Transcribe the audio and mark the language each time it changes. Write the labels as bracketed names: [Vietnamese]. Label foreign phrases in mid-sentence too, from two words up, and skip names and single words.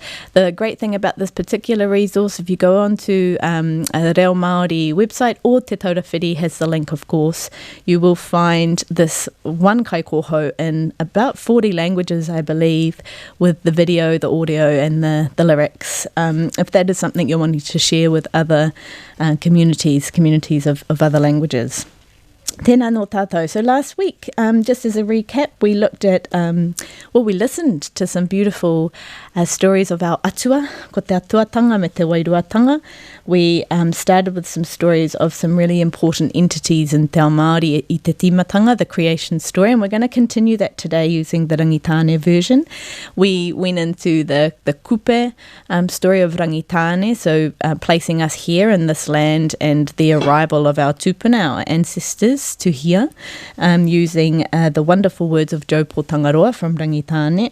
[English] The great thing about this particular resource, if you go on to a Reo Māori website, or Te Taura Whiri has the link, of course, you will find this one [Māori] kai kōhau [English] in about 40 languages, I believe, with the video, the audio, and the lyrics. If that is something you're wanting to share with other communities of other languages. [Māori] Tēnā no tātou. [English] So last week, just as a recap, we looked at, we listened to some beautiful stories of our atua, [Māori] ko te atuatanga me te wairuatanga. [English] We started with some stories of some really important entities in [Māori] Te Ao Māori I te timatanga, [English] the creation story, and we're going to continue that today using the Rangitane version. We went into the kupe story of Rangitane, so placing us here in this land and the arrival of our tupuna, our ancestors, to here, using the wonderful words of Jopo Tangaroa from Rangitane.